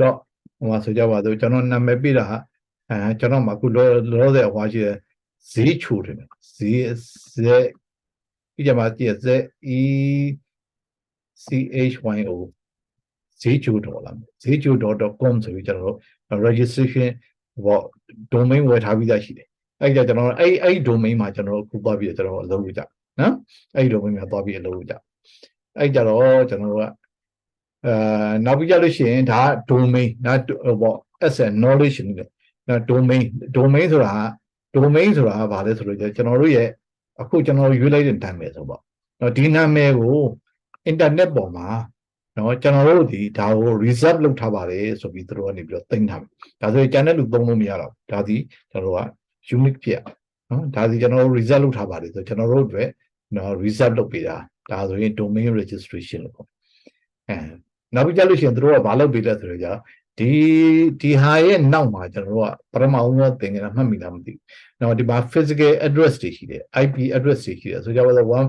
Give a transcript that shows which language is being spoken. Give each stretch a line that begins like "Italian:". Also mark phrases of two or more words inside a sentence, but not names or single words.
Burmese: ဥပမာဆိုကြပါစို့ကျွန်တော်နာမည်ပြတာကျွန်တော်မှာအခုလောဆယ်ဟွာရှိတယ်ဈေးချိုတယ်ဈေးဒီကြမှာကြည့်ZECHYO ဈေးချိုတော်လားဈေးချို .com ဆိုပြီးကျွန်တော်တို့
English: registration domain
Burmese: ဝယ်ထားပြီးသားရှိတယ်အဲ့ကြကျွန်တော်အဲ့ domain မှာကျွန်တော်တို့ခုသွားပြီးကျွန်တော်အလုပ်လုပ်ကြနော်အဲ့ domain မှာသွားပြီးအလုပ်လုပ်ကြအဲ့ကြတော့ကျွန် တော်တို့ကနောက်ပြီးကြလို့ရှိရင်ဒါ domain ဒါ
English: as a knowledge
Burmese: နဲ့ domain ဆိုတာဘာလဲဆိုတော့ကျွန်တော်တို့ရဲ့အခုကျွန်တော်ရွေးလိုက်တဲ့နာမည်ဆိုပေါ့နော်ဒီ နာမည်ကို internet ပေါ်မှာနော်ကျွန်တော်တို့ဒီဒါကို reserve လုပ်ထားပါတယ်ဆိုပြီးသူတို့ကနေပြီးတော့သိမ်းထားတယ်ဒါဆိုရင် channel လူသုံးလို့မရတော့ဒါဒီကျွန်တော်တို့က unique ဖြစ်နော်ဒါဒီကျွန်တော်တို့ reserve လုပ်ထားပါတယ်ဆိုကျွန်တော်တို့အတွက်နော် reserve လုပ်ပေးတာဒါဆိုရင်
English: domain registration
Burmese: လို့ပေါ့နောက်ပြီးကြလို့ရှိရင်သူတို့ကဘာလုပ်ပေးလဲဆိုတော့ဒီဟာရဲ့နောက်မှာကျွန်တော်တို့ကပထမဦးဆုံးသင်နေတာမှတ်မိလားမသိဘူး။နောက်ဒီမှာ
English: physical address
Burmese: တွေရှိတယ်
English: IP address
Burmese: တွေရှိတယ်ဆိုကြပါစို့